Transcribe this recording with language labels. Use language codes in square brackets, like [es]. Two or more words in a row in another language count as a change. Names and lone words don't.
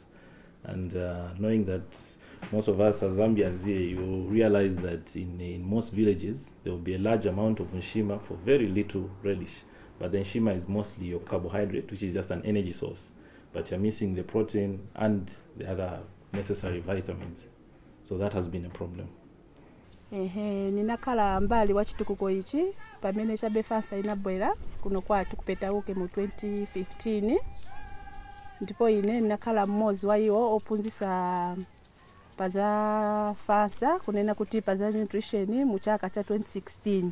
[en] And knowing that most of us as Zambians here, you realize that in most villages there will be a large amount of nshima for very little relish. But the nshima is mostly your carbohydrate, which is just an energy source. But you're missing the protein and the other necessary vitamins. So that has been a problem. [ny] Ninakala mbali wa chitukuko ichi pamene chabe fansa inabwera kuno kwatu kupetauke mu 2015. Ndipo ine ninakala mmozi wa iwo opunzisa paza fansa kunena kuti paza nutrition mu chaka cha 2016.